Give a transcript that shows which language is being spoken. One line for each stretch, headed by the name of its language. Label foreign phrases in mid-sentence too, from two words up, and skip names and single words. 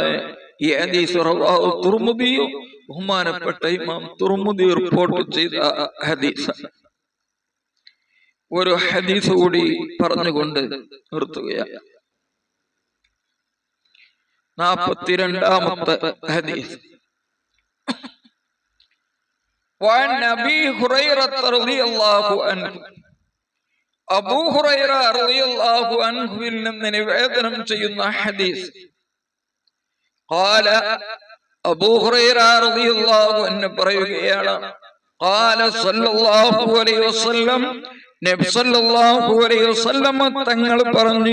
Malayalam: ഈ ഹദീസ് റവാഹു തുർമുദി, ബഹുമാനപ്പെട്ട ഇമാം തുർമുദി റിപ്പോർട്ട് ചെയ്ത ഹദീസ്. ഒരു ഹദീസ് കൂടി പറഞ്ഞുകൊണ്ട് നിർത്തുകയാണ്. 42-ാമത്തെ ഹദീസ്.
Arabic: وعن أبي هريرة رضي الله عنه
Malayalam: അബൂ ഹുറൈറ റളിയല്ലാഹു അൻഹുവിൽ നിന്ന് നിവേദനം ചെയ്യുന്ന ഹദീസ്
Arabic: قال أبو هريرة رضي الله عنه
Malayalam: പറയുകയാണ്
Arabic: قال صلى الله عليه وسلم
Malayalam: നബി
Arabic: صلى الله عليه وسلم
Malayalam: തങ്ങൾ പറഞ്ഞു